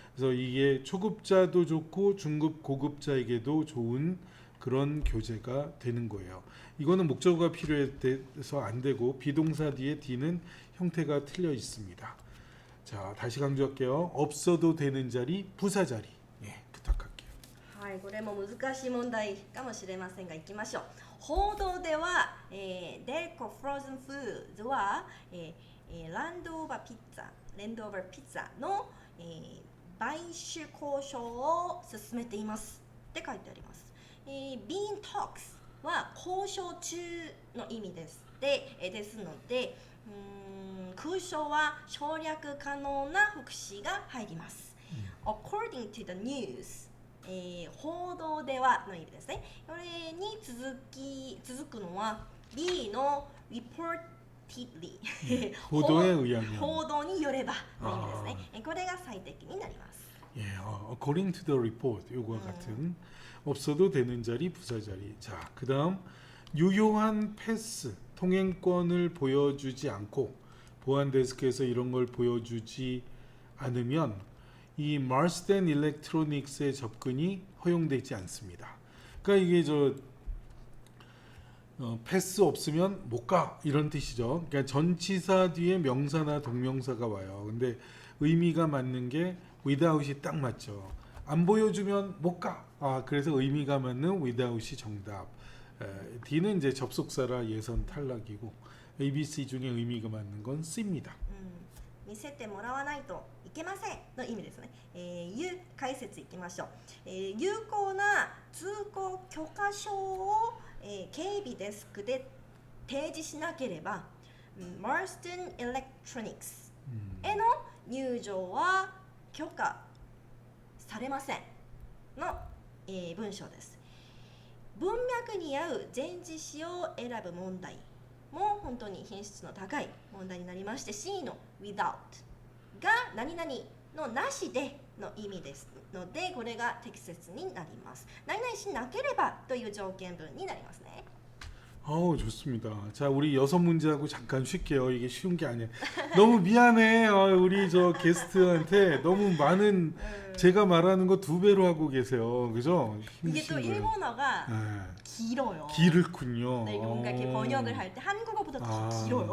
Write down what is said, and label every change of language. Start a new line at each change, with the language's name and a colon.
Korean: 그래서 이게 초급자도 좋고 중급 고급자에게도 좋은 그런 교재가 되는 거예요. 이거는 목적어가 필요해서 안 되고 비동사 뒤에 D는 형태가 틀려 있습니다. 자, 다시 강조할게요. 없어도 되는 자리, 부사 자리. 예, 부탁할게요.
Japanese: はい、これも難しい問題かもしれませんが、いきましょう。報道では、デルコフローズンフードは、ランドオーバーピザの、買収交渉を進めていますって書いてあります。
English: Being talks
Japanese: は交渉中の意味です。ですので、空想は省略可能な副詞が入ります。
English: According to the news、
Japanese: 報道ではの意味ですね。これに続くのは B の reportedly 報道へ
Korean: 의하면
Japanese: 報道によればの意味ですね。これが最適になります。
Korean: 예,
English: according to the report
Korean: 요거와 같은 없어도 되는 자리 부사 자리. 자, 그다음 유효한 패스 통행권을 보여주지 않고 보안 데스크에서 이런 걸 보여주지 않으면 이 마rsden 일렉트로닉스의 접근이 허용되지 않습니다. 그러니까 이게 패스 없으면 못 가 이런 뜻이죠. 그러니까 전치사 뒤에 명사나 동명사가 와요. 근데 의미가 맞는 게 without이 딱 맞죠. 안 보여주면 못 가. 그래서 의미가 맞는 without이 정답. D는 이제 접속사라 예선 탈락이고 A, B, C 중에 의미가 맞는 건 C입니다.
Japanese: 見せてもらわないといけませんの意味ですね。解説いきましょう。有効な通行許可証を、警備デスクで提示しなければ、Marston Electronics への入場は許可されませんの、文章です。文脈に合う前置詞を選ぶ問題も本当に品質の高い問題になりまして、 C の without が何々のなしでの意味ですので、これが適切になります。何々しなければという条件文になりますね。
Korean: 좋습니다. 자, 우리 6문제하고 잠깐 쉴게요. 이게 쉬운 게 아니에요. 너무 미안해. 우리 저 게스트한테 너무 많은 제가 말하는 거 2배로 하고 계세요. 그죠? 이게 또 힘드신 거예요. 일본어가 네. 길어요. 길군요. 네, 이거 뭔가 이렇게 번역을 할 때 한국어보다 더 길어요.